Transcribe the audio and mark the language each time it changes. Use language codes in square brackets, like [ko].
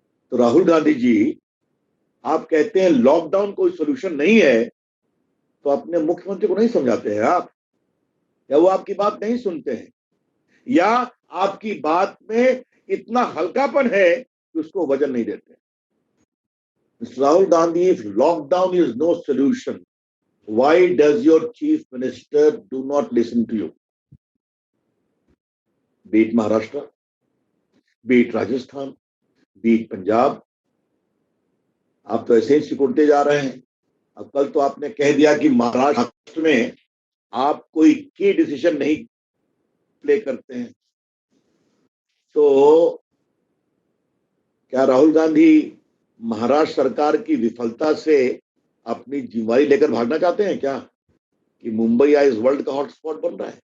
[hi] तो राहुल गांधी जी, आप कहते हैं लॉकडाउन कोई सोल्यूशन नहीं है, तो अपने मुख्यमंत्री को नहीं समझाते हैं आप, या वो आपकी बात नहीं सुनते हैं, या आपकी बात में इतना हल्कापन है कि उसको वजन नहीं देते? [en] Rahul Gandhi, if lockdown is no solution, why does your chief minister do not listen to you? Be it Maharashtra, be it Rajasthan, be it Punjab, [hi] आप तो ऐसे ही सिकुड़ते जा रहे हैं। अब कल तो आपने कह दिया कि महाराष्ट्र में आप कोई की डिसीजन नहीं प्ले करते हैं। तो क्या राहुल गांधी महाराष्ट्र सरकार की विफलता से अपनी जिम्मेदारी लेकर भागना चाहते हैं क्या, कि मुंबई या इस वर्ल्ड का हॉटस्पॉट बन रहा है?